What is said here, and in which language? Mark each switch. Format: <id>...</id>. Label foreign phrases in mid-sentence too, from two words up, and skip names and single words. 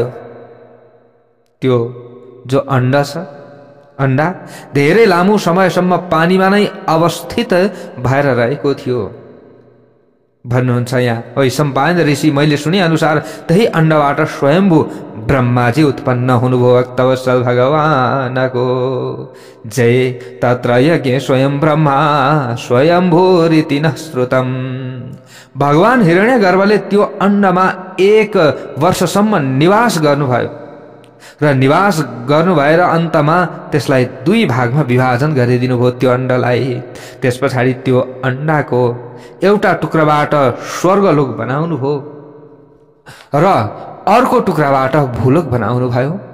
<ne>त्यो जो अण्ड छ, अण्डा धेरै लामो समयसम्म पानीमा नै अवस्थित भएर रहेको थियो। भन्नुहुन्छ यहाँ ओइ सम्पायन ऋषि, मैले सुने अनुसार त्यही अण्डबाट स्वयम्भू ब्रह्माजी उत्पन्न हुनुभयो। भक्तवत्सल भगवानको जय।</ne> <sa>तत्र यज्ञ स्वयं ब्रह्मा स्वयम्भूरिति न श्रुतम।</sa> <ne>भगवान हिरण्यगर्भले त्यो अण्डमा 1 वर्षसम्म निवास गर्नुभयो र निवास गर्नु भएर अन्तमा त्यसलाई 2 भागमा विभाजन गरिदिनु भयो त्यो अण्डलाई। त्यस पछाडि त्यो अण्डाको एउटा टुक्राबाट स्वर्गलोक बनाउनु भयो र अर्को टुक्राबाट भूलोक बनाउनु भयो।</ne>